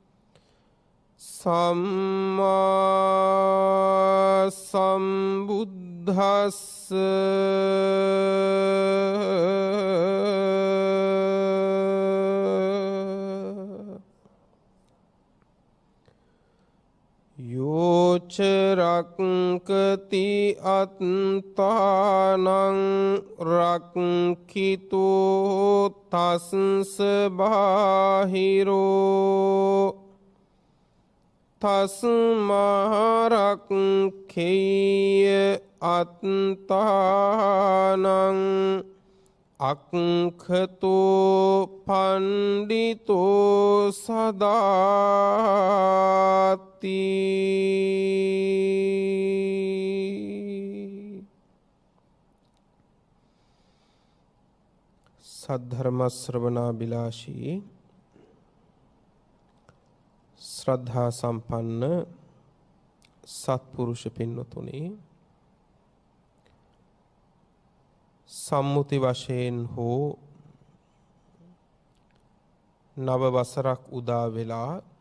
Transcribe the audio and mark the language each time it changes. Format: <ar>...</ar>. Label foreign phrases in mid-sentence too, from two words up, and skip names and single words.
<pi>සම්මා සම්බුද්දස්ස යෝච රක්ඛති අත්තානං රක්ඛිතෝ තස්ස බාහිරෝ තස්මාරක්ඛේය අත්තානං අක්ඛතෝ පණ්ඩිතෝ සදාති.</pi> <si>සද්ධර්ම ශ්‍රවණාබිලාෂී ශ්‍රද්ධා සම්පන්න සත්පුරුෂ පින්වතුනි, සම්මුති වශයෙන් හෝ නව වසරක් උදා වෙලා</si>